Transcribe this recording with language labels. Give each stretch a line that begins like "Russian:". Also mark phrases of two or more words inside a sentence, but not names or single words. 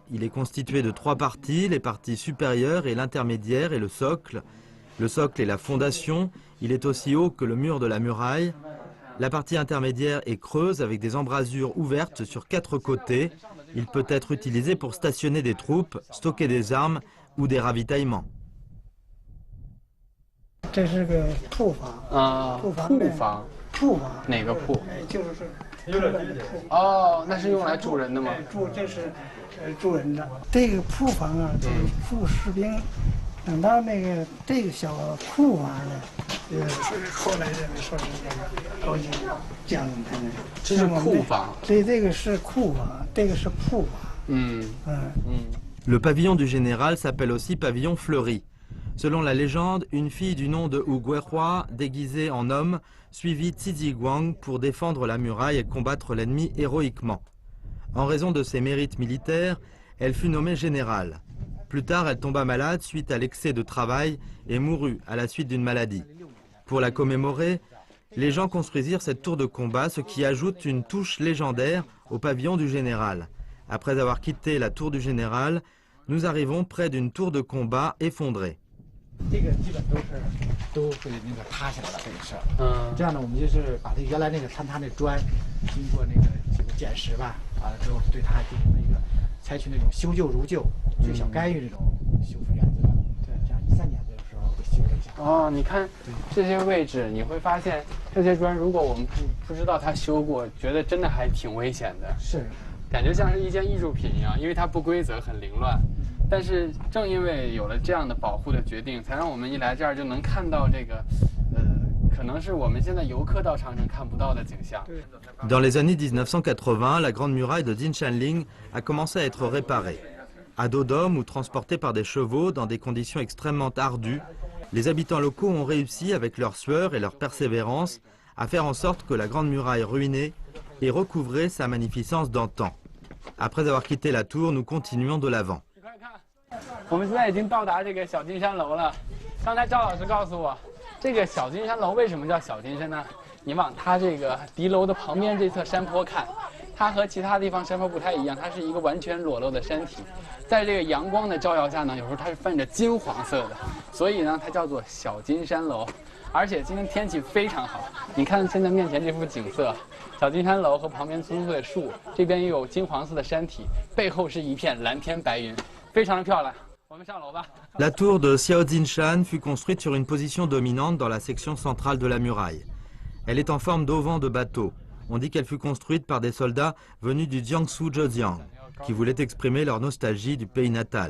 French: Il est constitué de 3 parties, les parties supérieures et l'intermédiaire et le socle. Le socle est la fondation, il est aussi haut que le mur de la muraille. La partie intermédiaire est creuse avec des embrasures ouvertes sur 4 côtés. Il peut être utilisé pour stationner des troupes, stocker des armes ou des ravitaillements.
Chinese: 这是个铺房啊，铺房，哪个铺？就是哦，那是用来住人的吗？这是住人的。这个铺房啊，就是住士兵。等到那个这个小库房呢，是后来认为说是那个高级将领他们。这是库房。所以这个是库房，这个是铺房。
French: Le pavillon du général s'appelle aussi pavillon fleuri. Selon la légende, une fille du nom de Hu Guihua, déguisée en homme, suivit Tidi Guang pour défendre la muraille et combattre l'ennemi héroïquement. En raison de ses mérites militaires, elle fut nommée générale. Plus tard, elle tomba malade suite à l'excès de travail et mourut à la suite d'une maladie. Pour la commémorer, les gens construisirent cette tour de combat, ce qui ajoute une touche légendaire au pavillon du général. Après avoir quitté la tour du général, nous arrivons près d'une tour de combat effondrée.
Chinese: 这个基本都会那个塌下来了，这个是。这样呢，我们就是把这原来那个坍塌那砖，经过那个几个捡拾吧，完了之后对它进行了一个采取那种修旧如旧、最小干预这种修复原则。对，这样13年的时候会修了一下。哦，你看这些位置，你会发现这些砖，如果我们不知道它修过，觉得真的还挺危险的。是，感觉像是一件艺术品一样，因为它不规则，很凌乱。但是正因为有了这样的保护的决定，才让我们一来这儿就能看到这个，可能是我们现在游客到长城看不到的景象。
French: Dans les années 1980, la grande muraille de Dinshanling a commencé à être réparée. À dos d'homme ou transportée par des chevaux dans des conditions extrêmement ardues, les habitants locaux ont réussi, avec leur sueur et leur persévérance, à faire en sorte que la grande muraille ruinée ait recouvré sa magnificence d'antan. Après avoir quitté la tour, nous continuons de l'avant.
Chinese: 我们现在已经到达这个小金山楼了。刚才赵老师告诉我，这个小金山楼为什么叫小金山呢？你往它这个敌楼的旁边这侧山坡看，它和其他地方山坡不太一样，它是一个完全裸露的山体，在这个阳光的照耀下呢，有时候它是泛着金黄色的，所以呢，它叫做小金山楼。而且今天天气非常好，你看现在面前这幅景色，小金山楼和旁边粗粗的树，这边又有金黄色的山体，背后是一片蓝天白云。
French: La tour de Xiaojinshan fut construite sur une position dominante dans la section centrale de la muraille. Elle est en forme d'auvent de bateau. On dit qu'elle fut construite par des soldats venus du Jiangsu Zhejiang, qui voulaient exprimer leur nostalgie du pays natal.